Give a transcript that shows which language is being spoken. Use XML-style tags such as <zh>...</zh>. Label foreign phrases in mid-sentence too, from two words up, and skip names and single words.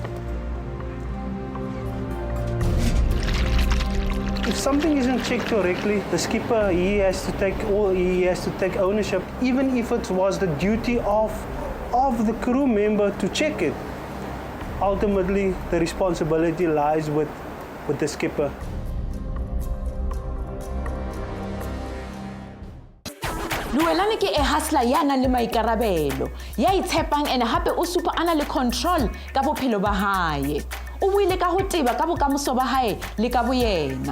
<en>If something isn't checked correctly, the skipper, he has to take ownership, even if it was the duty of the crew member to check it. ultimately the responsibility lies with the skipper.</en> <st>Llewellyn ke e hustler ya nang le maikarabelo, ya itshepang ene hape o supa ana le control ka bophelo ba hae. O buile ka ho teba ka bokamoso ba hae le ka boyena.</st>